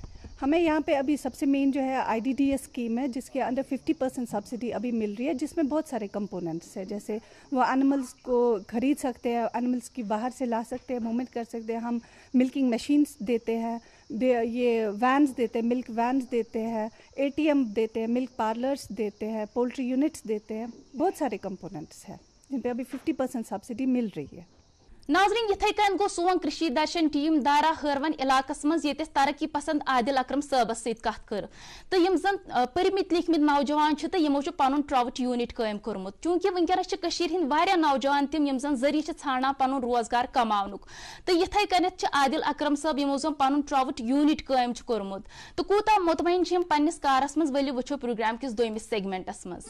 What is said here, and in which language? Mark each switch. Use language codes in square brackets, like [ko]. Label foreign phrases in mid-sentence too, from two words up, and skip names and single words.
[ur] ہمیں یہاں پہ ابھی سب سے مین جو ہے IDDS اسکیم ہے جس کے انڈر 50% سبسڈی ابھی مل رہی ہے جس میں بہت سارے کمپوننٹس ہیں جیسے وہ اینیملس کو خرید سکتے ہیں اینیملس کی باہر سے لا سکتے ہیں موومنٹ کر سکتے ہیں ہم [en] milking machines [ur] دیتے ہیں یہ وینز دیتے ہیں [en] milk vans [ur] دیتے ہیں ATM دیتے ہیں [en] milk parlours [ur] دیتے ہیں [en] poultry units [ur] دیتے ہیں بہت سارے کمپوننٹس ہیں جن پہ ابھی 50% سبسڈی مل رہی ہے [ks] ناظرین یتھے کن گو سون کرشی درشن ٹیم دارا ہرون علاقس مز یتس ترقی پسند عادل اکرم صٲبس ست کت کر تو یم زن پرمت لیکھمت نوجوان تو یمو پن [en] trout unit [ks] قائم کورمت چونکہ ونکس کشیر ہند واریاہ نوجوان تم یم زن ذریعہ ژھانڈان پن روزگار کماونک تو یتھے کنتھ عادل اکرم صٲب یمو زن پن [en] trout unit [ks] قائم کورمت تو کوتا مطمئن یم پنس کارس مز ولو وچھو پروگرام کس دویمس سیگمنٹس مز